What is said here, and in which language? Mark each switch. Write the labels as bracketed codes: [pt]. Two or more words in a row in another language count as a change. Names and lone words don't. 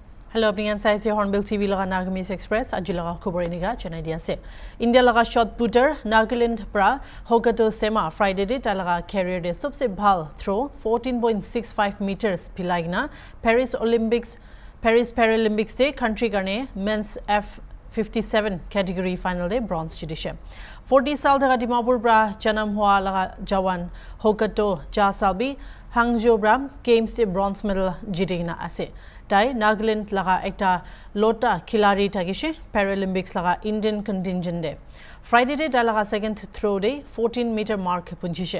[nag] Hello, apni saisi Hornbill TV laga Nagamis Express aji laga khobor iniga Chennai dia se. India laga shot putter Nagaland pra Hokato Sema Friday day talaga career day सबसे bhal throw 14.65 meters pilagna Paris Paralympics day country garne [en] men's F57 category final [nag] day bronze jidishe. 40 साल daga Dimapur pra janam hua laga jawan Hokato Ja Salbi Hangzhou bra games day [en] bronze medal [nag] jidina ase. Tai Nagaland laga ekta lota khilari tagishe Paralympics laga Indian contingent de Friday day dalaga [en] second throw [nag] day 14-meter mark punjishe